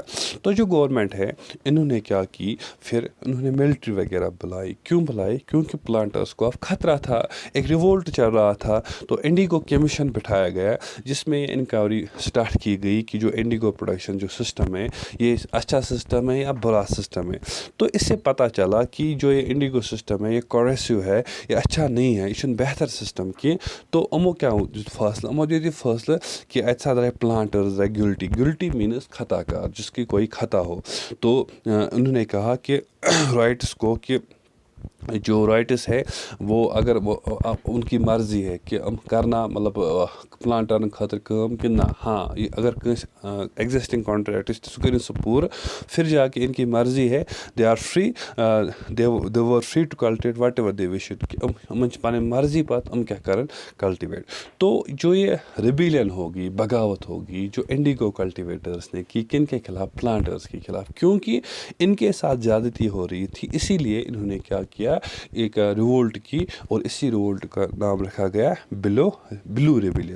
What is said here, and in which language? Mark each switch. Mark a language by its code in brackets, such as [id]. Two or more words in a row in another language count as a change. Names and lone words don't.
[ur] تو جو گورنمنٹ ہے انہوں نے کیا کی، پھر انہوں نے ملٹری وغیرہ بلائی، کیوں بلائی، کیونکہ پلانٹرز کو اب خطرہ تھا، ایک ریولٹ چل رہا تھا، تو [en] indigo commission [ur] بٹھایا گیا جس میں انکوائری سٹارٹ کی گئی کہ جو [en] indigo production [ur] جو سسٹم ہے یہ اچھا سسٹم ہے یا برا سسٹم ہے۔ تو اس سے پتہ چلا کہ جو یہ [en] indigo system [ur] ہے یہ کوریسو ہے، یہ اچھا نہیں ہے، [ks] یہ چھُنہٕ بہتر سسٹم کینٛہہ۔ تو یِمو کیا دیُت فٲصلہٕ، یِمو دیُت یہ فٲصلہٕ کہ اَتہِ سا درٛاے پلانٹرز درٛاے گلٹی مینز خطا کار، [ur] جس کی کوئی خطا ہو۔ تو انہوں نے کہا کہ رائٹس کو کہ جو رائٹس ہے وہ اگر وہ ان کی مرضی ہے کہ کرنا مطلب [ks] پلانٹرن خاطر کٲم کہ نہ، ہاں اگر کٲنٛسہِ ایگزسٹنگ کانٹریکٹ سُہ کٔرِنۍ سُہ پوٗرٕ، [ur] پھر جا کے ان کی مرضی ہے، [en] they are free, they were free to cultivate whatever they wished, [ks] کہ یِمن چھِ پنٕنۍ مرضی پتہٕ یِم کیاہ کرن کلٹیویٹ۔ [ur] تو جو یہ ریبیلین ہوگی، بغاوت ہوگی جو انڈیگو کلٹیویٹرس نے کی، کن کے خلاف، پلانٹرز کے خلاف، کیونکہ ان کے ساتھ زیادتی ہو رہی تھی، اسی لیے انہوں نے کیا کیا، ایک ریولٹ کی، اور اسی ریولٹ کا نام رکھا گیا [en] blue rebellion.